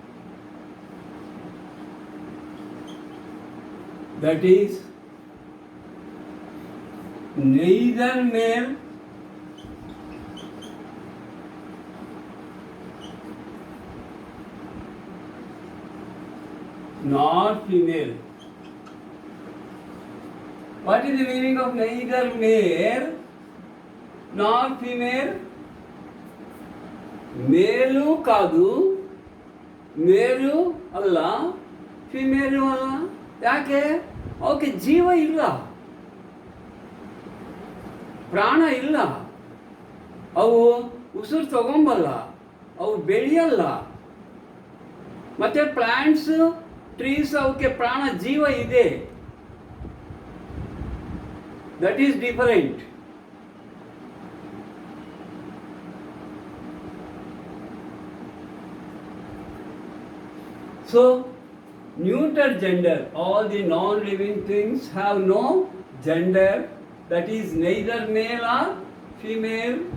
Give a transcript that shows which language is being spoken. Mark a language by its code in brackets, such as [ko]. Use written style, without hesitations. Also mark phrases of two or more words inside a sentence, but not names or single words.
[en] That is, neither male nor female. What is the meaning of neither male nor female? [te] మేలు కాదు, [kn] ಮೇಲು ಅಲ್ಲ, ಫಿಮೇಲು ಅಲ್ಲ. ಯಾಕೆ? ಅವಕ್ಕೆ ಜೀವ ಇಲ್ಲ, ಪ್ರಾಣ ಇಲ್ಲ, ಅವು ಉಸಿರು ತಗೊಂಬಲ್ಲ, ಅವು ಬೆಳೆಯಲ್ಲ. ಮತ್ತು [en] plants, trees [kn] ಅವಕ್ಕೆ ಪ್ರಾಣ ಜೀವ ಇದೆ. [en] That is different. So, neuter gender, all the non-living things have no gender, that is neither male or female.